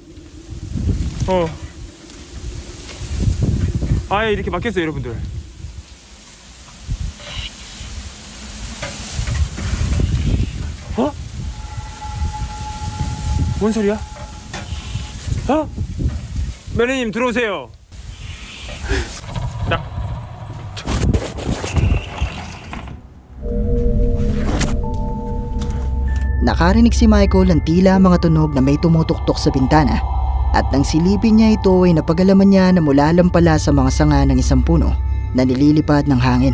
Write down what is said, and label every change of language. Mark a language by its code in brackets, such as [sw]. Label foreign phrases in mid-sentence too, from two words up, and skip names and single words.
[ko] 아예 이렇게 막혔어요, 여러분들. 어? 뭔 소리야? 매니님 들어오세요. [tl] Nakarinig si Michael ng tila mga tunog na may tumutuktok sa bintana at nang silipin niya ito ay napagalaman niya na mula lang pala sa mga sanga ng isang puno na nililipad ng hangin.